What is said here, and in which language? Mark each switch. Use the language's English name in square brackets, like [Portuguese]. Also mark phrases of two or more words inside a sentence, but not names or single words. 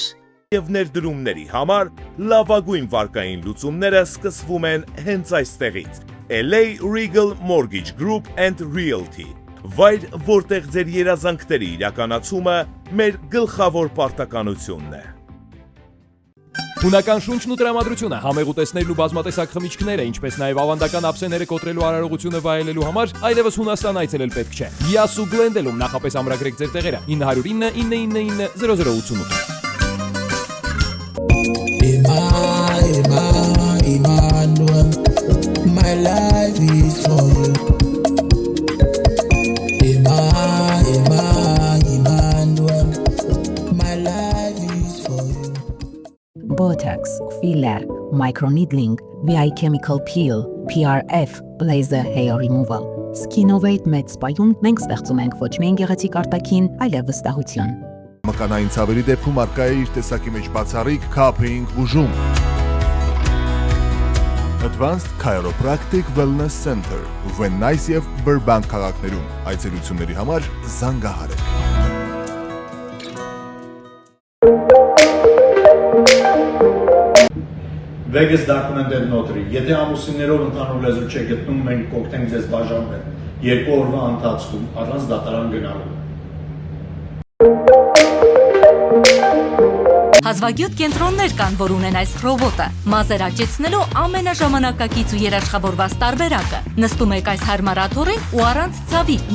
[Armenian] Եվ ներդրումների համար լավագույն վարկային լուծումները սկսվում են հենց այստեղից։ LA Regal Mortgage Group and Realty։ Վայր, որտեղ ձեր երազանքների իրականացումը մեր գլխավոր պարտականությունն է։ Հունական շունչն ու տրամադրությունը, համեղ ուտեստներն ու բազմատեսակ խմիչքները, ինչպես նաև ավանդական ափսեները կոտրելու արարողությունը վայելելու համար այլևս Հունաստան այցելել պետք չէ։ Յասու Գլենդելում նախապես ամրագրեք ձեր տեղերը 909 999 0088։ [English] Emmanuel, my life is for you. Emmanuel, my life is for you. Botox, filler, microneedling, VI chemical peel, PRF, laser hair removal. [Armenian] Skinovate Med Spa-ում մենք ստեղծում ենք ոչ միայն գեղեցիկ արտաքին, այլև վստահություն։ Մկանային ցավերի դեպքում արկա է իր տեսակի մեջ բացառիկ Cupping բուժում։ Advanced Chiropractic Wellness Center, Venice եւ Burbank քաղաքներում։ Այցելությունների համար զանգահարեք։ Vegas documented notary։ Եթե ամուսիններով ընդհանուր լեզու չեք գտնում, մենք կօգնենք ձեզ բաժանվել 2 օրվա ընթացքում առանց դատարան գնալու։ Հազվագյուտ կենտրոններ կան, որ ունեն այս ռոբոտը, մազեր աճեցնելու ամենաժամանակակից ու երաշխավորված տարբերակը։ Նստում եք այս հարմար աթոռին ու առանց ցավի մի